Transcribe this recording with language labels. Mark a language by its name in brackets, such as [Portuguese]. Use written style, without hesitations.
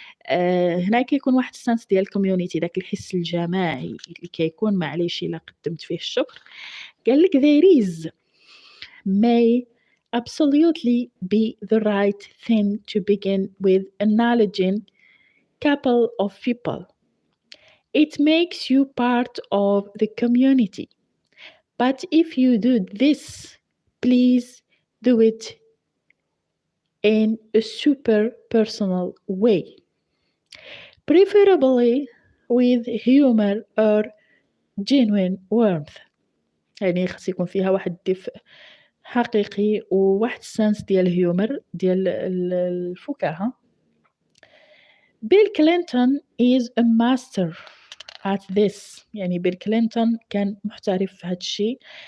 [Arabic] هنا كيكون واحد السنس ديال الكوميونيتي، داك الحس الجماعي اللي كيكون معليش الا قدمت فيه الشكر. قال لك [English] there is may absolutely be the right thing to begin with acknowledging couple of people. It makes you part of the community. But if you do this, please do it in a super personal way. Preferably with humor or genuine warmth. [Arabic] يعني خاص يكون فيها واحد الدفء حقيقي وواحد السنس ديال الهيومر ديال الفكاهة. [English] Bill Clinton is a master at this. [Arabic] يعني بيل كلينتون كان محترف في هذا الشيء.